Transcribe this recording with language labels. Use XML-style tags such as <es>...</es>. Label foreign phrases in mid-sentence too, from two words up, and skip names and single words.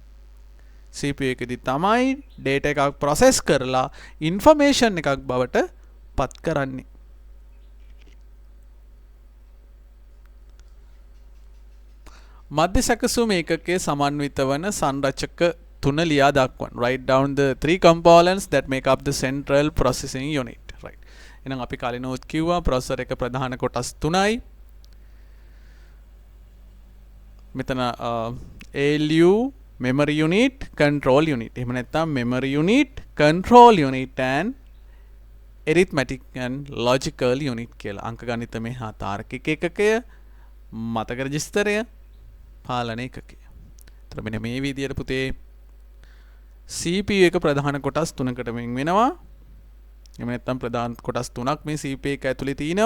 <si>CPU එකේදී තමයි data එකක් process කරලා information එකක් බවට පත් කරන්නේ. මධ්‍ය සැකසුම් ඒකකයේ සමන්විත වන සංරචක තුන ලියා දක්වන්න.</si> <en>Write down the three components that make up the central processing unit. Right.</en> <si>එහෙනම් අපි කලිනුත් කිව්වා processor එක ප්‍රධාන කොටස් තුනයි.</si> <en>මෙතන ALU, memory unit, control unit.</en> <si>එහෙම නැත්නම්</si> <en>memory unit, control unit and arithmetic and logical unit කියලා.</en> <si>අංක ගණිතමය හා තාර්කික ඒකකය, මතක රෙජිස්ටරය, පාලන ඒකකය. ඒතර මෙන්න මේ විදියට පුතේ CPU එක ප්‍රධාන කොටස් තුනකට වෙන් වෙනවා. එහෙම නැත්නම් ප්‍රධාන කොටස් තුනක් මේ CPU එක ඇතුලේ තියෙනවා.</si>